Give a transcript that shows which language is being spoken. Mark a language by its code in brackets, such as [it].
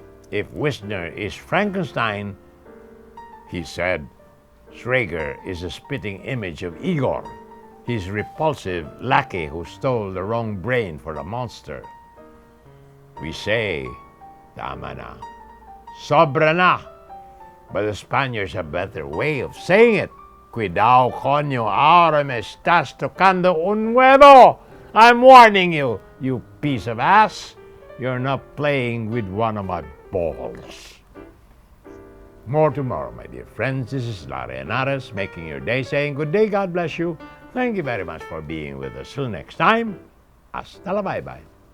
[en] If Wisner is Frankenstein, he said, Schrager is a spitting image of Igor, his repulsive lackey who stole the wrong brain for the monster. We say, [tl] tama na, sobra na, [en] but the Spaniards have a better way of saying it. [es] Cuidado, coño, ahora me estás tocando un huevo. [en] I'm warning you, you piece of ass. You're not playing with one of my balls. More tomorrow, my dear friends. This is Larry Henares making your day, saying good day, God bless you. Thank you very much for being with us. Till next time, hasta la bye-bye.